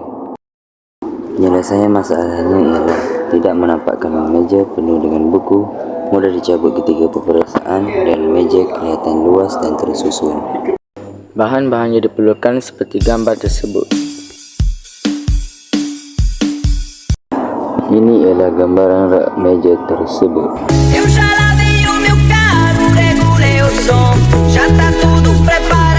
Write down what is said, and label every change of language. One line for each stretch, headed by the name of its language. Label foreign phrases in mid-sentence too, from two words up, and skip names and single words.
Malay: Penyelesaian masalahnya ialah tidak menampakkan meja penuh dengan buku, mudah dicabut ketika peperiksaan dan meja kelihatan luas dan tersusun. Bahan-bahan yang diperlukan seperti gambar tersebut. Ini ialah gambaran rak meja tersebut.
Portuguese: Eu já lavei o meu carro, regulei o som, já tá tudo preparado.